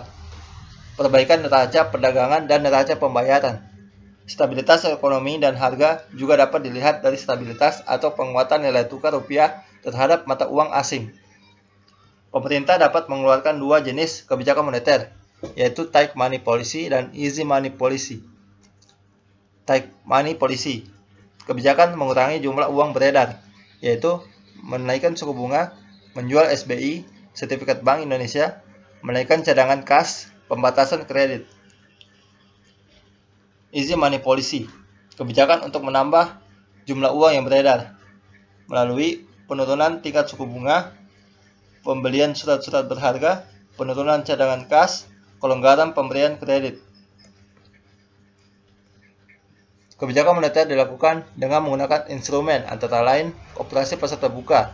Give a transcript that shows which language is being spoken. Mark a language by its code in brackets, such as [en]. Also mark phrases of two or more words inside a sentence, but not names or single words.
[id] Perbaikan neraca perdagangan dan neraca pembayaran. Stabilitas ekonomi dan harga juga dapat dilihat dari stabilitas atau penguatan nilai tukar rupiah terhadap mata uang asing. Pemerintah dapat mengeluarkan dua jenis kebijakan moneter, yaitu [en] tight money policy [id] dan [en] easy money policy. Tight money policy, [id] kebijakan mengurangi jumlah uang beredar, yaitu menaikkan suku bunga, menjual SBI, sertifikat Bank Indonesia, menaikkan cadangan kas, pembatasan kredit. [en] Easy money policy, [id] kebijakan untuk menambah jumlah uang yang beredar melalui penurunan tingkat suku bunga, pembelian surat-surat berharga, penurunan cadangan kas, kelonggaran pemberian kredit. Kebijakan moneter dilakukan dengan menggunakan instrumen antara lain operasi pasar terbuka.